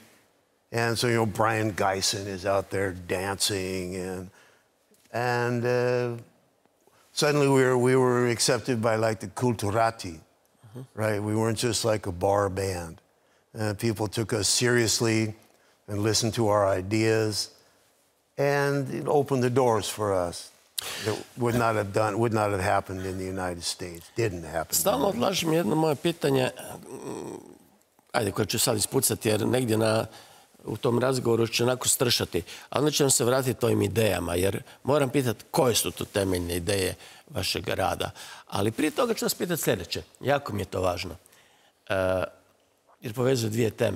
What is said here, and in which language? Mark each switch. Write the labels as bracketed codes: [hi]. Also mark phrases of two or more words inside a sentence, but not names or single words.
[en] And so, you know, Brian Geisen is out there dancing, and suddenly we were accepted by like the Culturati, right? We weren't just like a bar band. People took us seriously and listened to our ideas, and it opened the doors for us. It would not have happened in the United States. Didn't happen. [hr] Stalno odlažem jedno moje pitanje, ajde, koje ću sad ispucati, jer negdje u tom razgovoru ću onako stršati, ali onda ćemo se vratiti ovim idejama, jer moram pitati koje su to temeljne ideje vašeg rada. Ali prije toga ću vas pitati sljedeće. Jako mi je to važno, jer povezuje dvije teme.